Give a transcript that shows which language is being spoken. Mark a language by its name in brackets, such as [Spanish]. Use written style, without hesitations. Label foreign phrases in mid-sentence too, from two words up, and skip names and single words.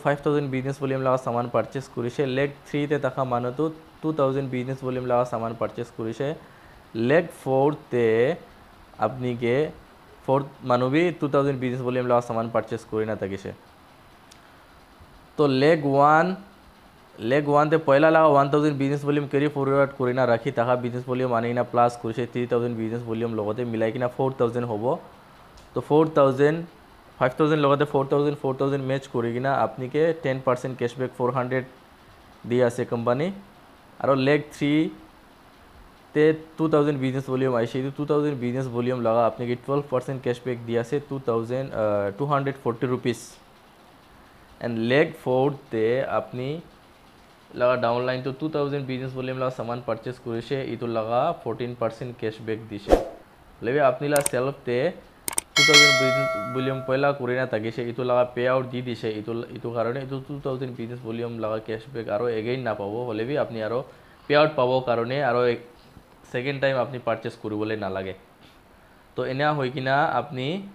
[Naga Pidgin] 5000 [English] business volume [Naga Pidgin] লাগা সামান পারচেজ করেছে লেগ 3 তে থাকা মানু তো 2000 [English] business volume [Naga Pidgin] লাগা সামান পারচেজ করেছে লেগ 4 তে আপনি কে ফোর্থ মানু বি 2000 [English] business volume [Naga Pidgin] লাগা সামান পারচেজ করি না তাকিছে তো লেগ 1 তে পয়লা লাগা 1000 [English] business volume carry forward [Naga Pidgin] করি না রাখি টাকা [English] business volume [Naga Pidgin] আনি না প্লাস করেছে 3000 [English] business volume [Naga Pidgin] লগতে মিলাই কিনা 4000 হবো তো 4000 5000 লগতে 4000 ম্যাচ করি কিনা আপনি কে 10% ক্যাশব্যাক 400 দিয়ে আছে কোম্পানি আর লেগ 3 তে 2000 [English] business volume [Naga Pidgin] আইছে 2000 [English] business volume [Naga Pidgin] লাগা আপনি কে 12% ক্যাশব্যাক দিয়ে আছে 240 [English] rupees and leg [Naga Pidgin] 4 তে আপনি लगा [English] down line [Naga Pidgin] तो 2000 [English] business volume [Naga Pidgin] लगा सामान परचेस करिसे इतो लगा 14% कैशबैक दिसे लेबे आपनी ला सेल्फ ते 2000 [English] business volume [Naga Pidgin] पहला करिना तागिसे इतो लगा [English] pay out [Naga Pidgin] दी दिसे इतो कारणे इतो 2000 [English] business volume [Naga Pidgin] लगा कैशबैक आरो अगेन ना पाबो हलेबी आपनी आरो [English] pay out [Naga Pidgin] पाबो कारणे आरो [English] second time [Naga Pidgin] आपनी परचेस करिबोले ना लागे तो एना होय किना आपनी